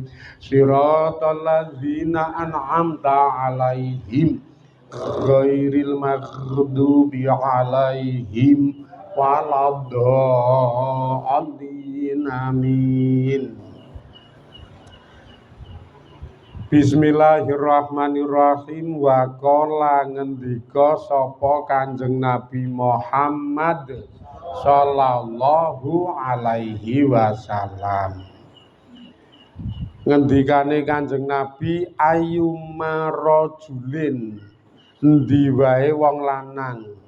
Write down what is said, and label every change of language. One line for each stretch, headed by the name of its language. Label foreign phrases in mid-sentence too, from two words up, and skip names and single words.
Arabic: صراط الذين أنعمت عليهم غير المغضوب عليهم ولا الضالين. Amin. بسم الله الرحمن الرحيم. وقال
Javanese: ngendika sapa Kanjeng Nabi Muhammad
Arabic: صلى الله عليه وسلم.
Javanese: Ngendikane Kanjeng Nabi,
Arabic: أيما رجل,
Javanese: endi wae wong lanang,